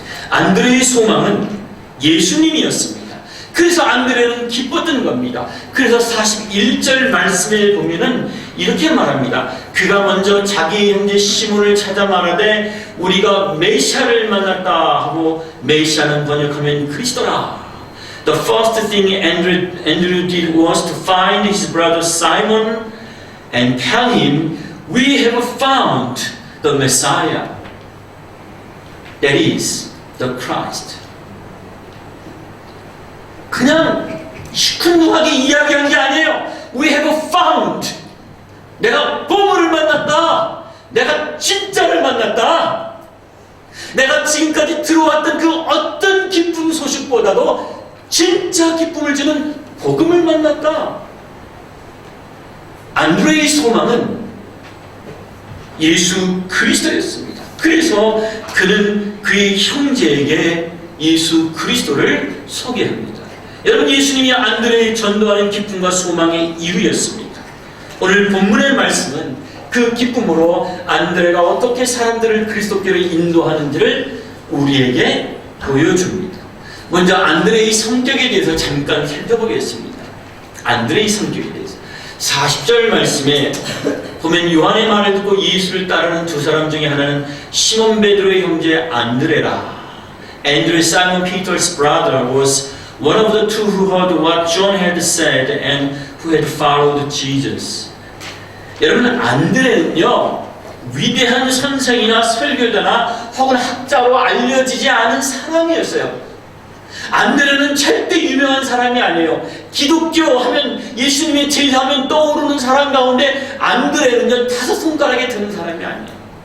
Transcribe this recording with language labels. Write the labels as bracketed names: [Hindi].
[Korean] 안드레의 소망은 예수님이었습니다. 그래서 안드레는 기뻤던 겁니다. 그래서 41절 말씀에 보면은 이렇게 말합니다. 그가 먼저 자기 형제 시몬을 찾아 말하되 우리가 메시아를 만났다 하고, 메시아는 번역하면 그리스도라. [English] The first thing Andrew did was to find his brother Simon and tell him, we have found the Messiah, that is the Christ. [Korean] 그냥 시큰둥하게 이야기한 게 아니에요. [English] We have found. [Korean] 내가 보물을 만났다. 내가 진짜를 만났다. 내가 지금까지 들어왔던 그 어떤 기쁨 소식보다도 진짜 기쁨을 주는 복음을 만났다. 안드레의 소망은 예수 그리스도였습니다. 그래서 그는 그의 형제에게 예수 그리스도를 소개합니다. 여러분, 예수님이 안드레의 전도하는 기쁨과 소망의 이유였습니다. 오늘 본문의 말씀은 그 기쁨으로 안드레가 어떻게 사람들을 그리스도께로 인도하는지를 우리에게 보여줍니다. 먼저 안드레의 성격에 대해서 잠깐 살펴보겠습니다. 안드레의 성격에 대해서 40절 말씀에 보면 요한의 말을 듣고 예수를 따르는 두 사람 중에 하나는 시몬 베드로의 형제 안드레라. [English] Andrew, Simon Peter's brother, was one of the two who heard what John had said and who had followed Jesus. [Korean] 여러분, 안드레는요, 위대한 선생이나 설교자나 혹은 학자로 알려지지 않은 사람이었어요. 안드레는 절대 유명한 사람이 아니에요. 기독교 하면, 예수님의 제자하면 떠오르는 사람 가운데 안드레는요, 5손가락에 드는 사람이 아니에요.